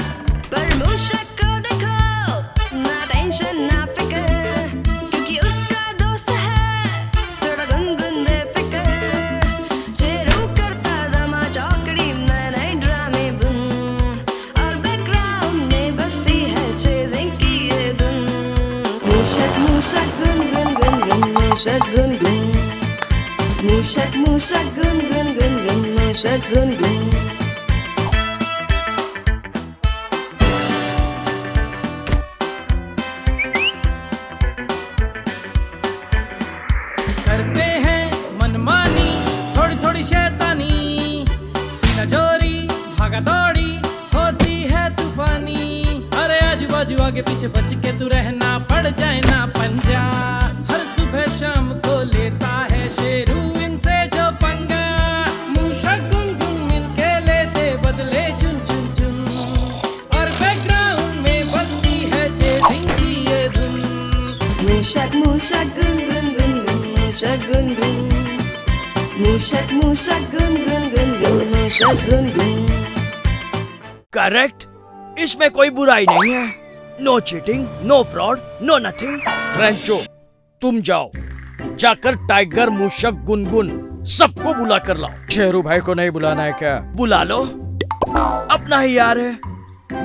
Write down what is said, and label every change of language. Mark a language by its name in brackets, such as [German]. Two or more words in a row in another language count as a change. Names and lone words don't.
[Hindi] पर मूषक को देखो, ना टेंशन ना फिक्र, क्योंकि उसका दोस्त है थोड़ा गुनगुन बेफिक्र। चेरू करता दमा चौकड़ी में नए ड्रामे बुन, और बैकग्राउंड में बजती है चेजिंग की ये धुन। मूषक मूषक गुन गुन गुन गुन, मूषक गुन गुन, मूषक मूषक गुन गुन गुन गुन, मूषक गुन गुन। करते हैं मनमानी, थोड़ी थोड़ी शैतानी, सीना चोरी भागा दौड़ी होती है तूफानी। अरे आजू बाजू आगे पीछे बच के तू रहना, पड़ जाए ना पंजा। हर सुबह शाम को लेता है शेरू इनसे जो पंगा। मूषक गुनगुन मिलके लेते बदले चुन चुन चुन, और बैकग्राउंड में बजती है चेजिंग की ये धुन। मूषक मूषक गुन गुन गुन गुन, मूषक गुन गुन, मूषक मूषक गुन गुन गुन गुन, मूषक गुन गुन। करेक्ट, इसमें कोई बुराई नहीं है। [English] no cheating, no fraud, no nothing. [Hindi] रेंचो, तुम जाओ, जाकर टाइगर, मूषक, गुनगुन सबको बुला कर लाओ। शेरू भाई को नहीं बुलाना है क्या? बुला लो, अपना ही यार है।